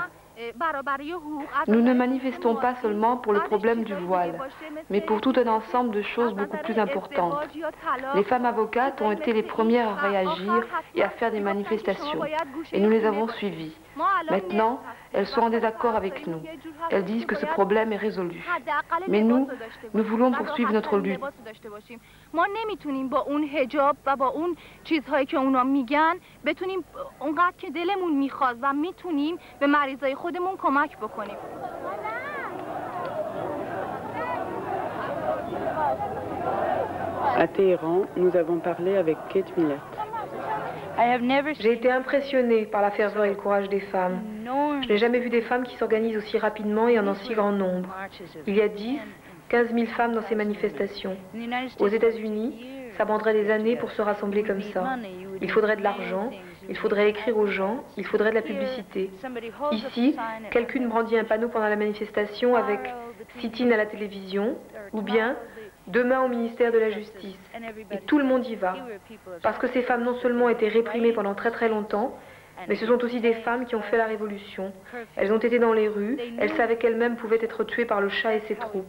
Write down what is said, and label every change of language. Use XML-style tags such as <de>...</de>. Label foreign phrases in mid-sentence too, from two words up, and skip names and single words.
<fr>Nous ne manifestons pas seulement pour le problème du voile, mais pour tout un ensemble de choses beaucoup plus importantes. Les femmes avocates ont été les premières à réagir et à faire des manifestations, et nous les avons suivies. Maintenant, elles sont en désaccord avec nous. Elles disent que ce problème est résolu. Mais nous voulons poursuivre notre lutte.</fr> <fa>ما نمیتونیم با اون حجاب و با اون چیزهایی که اونا میگن بتونیم اونقدر که دلمون میخواد و میتونیم به مریضای خودمون کمک بکنیم.</fa> <fr>À Téhéran, nous avons parlé avec Kate Millett. J'ai été impressionnée par la ferveur et le courage des femmes. Je n'ai jamais vu des femmes qui s'organisent aussi rapidement et en si grand nombre. Il y a 15 000 femmes dans ces manifestations. Aux États-Unis, ça prendrait des années pour se rassembler comme ça. Il faudrait de l'argent, il faudrait écrire aux gens, il faudrait de la publicité. Ici, quelqu'un brandit un panneau pendant la manifestation avec « sit-in à la télévision » ou bien « demain au ministère de la Justice ». Et tout le monde y va. Parce que ces femmes non seulement ont été réprimées pendant très très longtemps, mais ce sont aussi des femmes qui ont fait la révolution. Elles ont été dans les rues, elles savaient qu'elles-mêmes pouvaient être tuées par le Shah et ses troupes.</fr>